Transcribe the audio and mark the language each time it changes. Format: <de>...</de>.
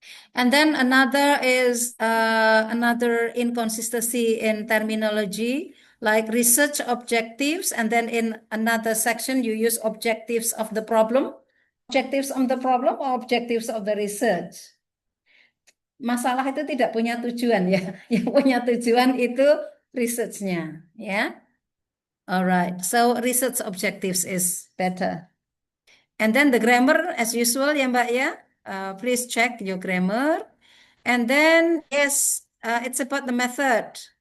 <en>And then another is another inconsistency in terminology, like research objectives, and then in another section you use objectives of the problem. Objectives of the problem or objectives of the research?</en> <id>Masalah itu tidak punya tujuan, ya. Yang punya tujuan itu research-nya, ya.</id> <en>Alright, so research objectives is better. And then the grammar as usual,</en> <id>ya Mbak, ya.</id> <en>Please check your grammar. And then, yes, it's about the method.</en>